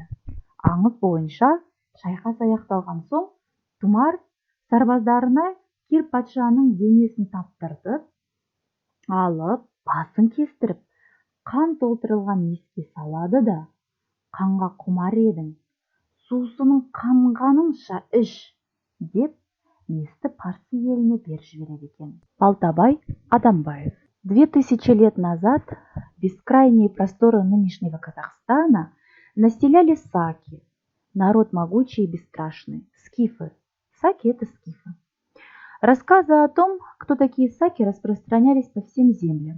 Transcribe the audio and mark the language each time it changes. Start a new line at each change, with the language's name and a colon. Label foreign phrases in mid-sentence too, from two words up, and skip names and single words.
Kazakh: Аңыз бойынша шайқас аяқталған соң, Тұмар сарбаздарына Кир патшаның денесін таптыртып, алып, басын кестіріп, қан толтырылған миске салады да, қанға құмар едің, сусының қанғаныңша іш, деп месті парсы еліне беріп жібереді екен. Балтабай Адамбаев.
Russian: 2000 лет назад бескрайние просторы нынешнего Казахстана населяли саки, народ могучий и бесстрашный, скифы. Саки – это скифы. Рассказы о том, кто такие саки, распространялись по всем землям.